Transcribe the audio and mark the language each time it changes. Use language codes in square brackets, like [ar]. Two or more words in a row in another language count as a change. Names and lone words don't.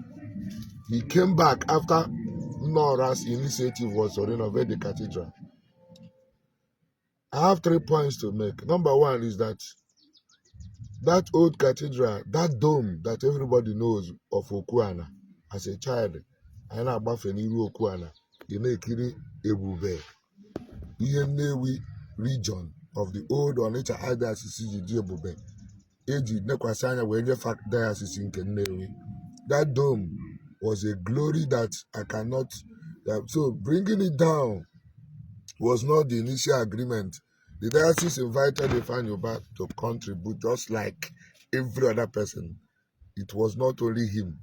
[en] He came back after Nora's initiative was to renovate the cathedral. I have 3 points to make. Number one is that old cathedral, that dome that everybody knows of Okuana as a child, [ig] I na agbafe n'iru Okuana, [en] you [ig] na-ekiri ebube ihe [en] Nnewi region of the old Onitsha Diocese [ig] ji ebube eji nekwasị anya wee nyefe diocese nke Nnewi. [en] That dome was a glory that I cannot. So bringing it down was not the initial agreement. The diocese invited Ifeanyi to contribute just like every other person. It was not only him.